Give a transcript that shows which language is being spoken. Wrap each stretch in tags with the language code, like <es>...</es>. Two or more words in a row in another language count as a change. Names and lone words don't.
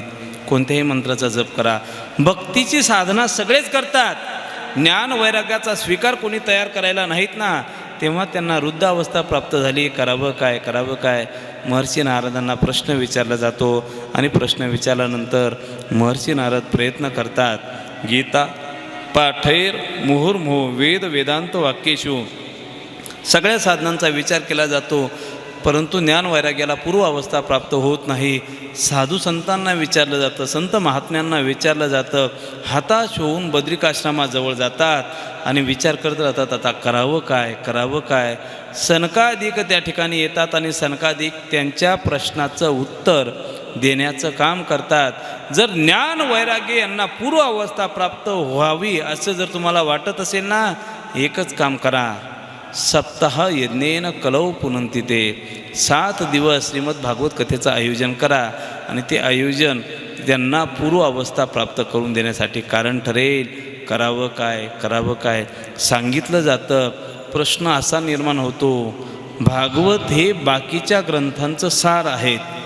<mr>कोणत्याही मंत्राचा जप करा. भक्तीची साधना सगळेच करतात, ज्ञान वैराग्याचा स्वीकार कोणी तयार करायला नाहीत ना, तेव्हा त्यांना वृद्धावस्था प्राप्त झाली. करावं काय? महर्षी नारदांना प्रश्न विचारला जातो, आणि प्रश्न विचारल्यानंतर महर्षी नारद प्रयत्न करतात.</mr> <sa>गीता पाठैर मुहुर्मुहुः वेद वेदांत वाक्येषु.</sa> <mr>सगळ्या साधनांचा विचार केला जातो, परंतु ज्ञान वैराग्याला पूर्व अवस्था प्राप्त होत नाही. साधू संतांना विचारलं जातं, संत महात्म्यांना विचारलं जातं. हताश होऊन बद्रिकाश्रमाजवळ जातात आणि विचार करत राहतात, आता करावं काय? सनकादिक त्या ठिकाणी येतात आणि सनकादिक त्यांच्या प्रश्नाचं उत्तर देण्याचं काम करतात. जर ज्ञान वैराग्य यांना पूर्व अवस्था प्राप्त व्हावी असं जर तुम्हाला वाटत असेल ना, एकच काम करा.</mr> <sa>सप्ताह यज्ञेन कलौ पुनंती ते.</sa> <mr>7 दिवस श्रीमद भागवत कथेचं आयोजन करा, आणि ते आयोजन त्यांना पूर्व अवस्था प्राप्त करून देण्यासाठी कारण ठरेल. करावं काय सांगितलं जातं. प्रश्न असा निर्माण होतो, भागवत हे बाकीच्या ग्रंथांचं सार आहेत.</mr>